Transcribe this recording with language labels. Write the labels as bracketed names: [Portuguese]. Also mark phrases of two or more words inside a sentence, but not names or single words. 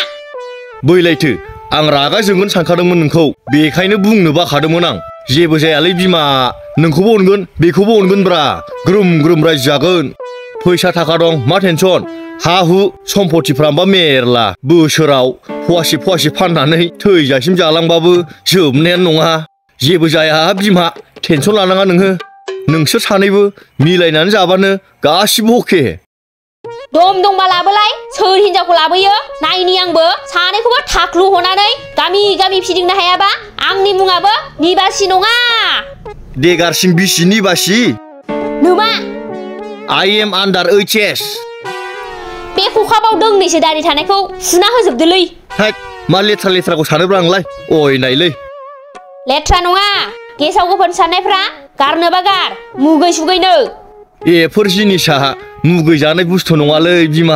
[Bodo] बैलायथो आं रागा जोंगोन सानखादोंमोन नोंखौ बेखायनो बुंनो बाखादोंमोन आं जेबो जायालै बिमा नोंखौबो अनगोन बेखौबो अनगोनब्रा ग्रोम रायजो जागोन फैसा थाखा दं मा टेनसन हा हु सम्पतिफ्राबा मेरला बोसोराव फवासे फाननानै थैजासिम जालांबाबो जोबनायानो नङा जेबो जाया बिमा टेनसन लानाङा नोङो नोंसोर सानैबो मिलायनानै जाबानो गासिबो अके दंबा लाबोलाय सोर हिनजावखौ लाबोयो नायनि आंबो सानैखौबो थाख्लु हनानै गामि फिदिंनो हायाबा आंनि मुङाबो निबासि नङा देगारसिं बिसि निबासि नुमा [English] I am under HS [Bodo] बे खखाबाव दोंनैसो दारि थानायखौ सुना होजोबदोलै हैद मा लेथ्राखौ सानोब्रा आंलाय अय नायलै लेथ्रा नङा गेसाव गोफोन साननायफ्रा गारनोबा गार मुगै सुगैनो एफोर जिनिसा मुगै जानाय बुस्थु नङालै बिमा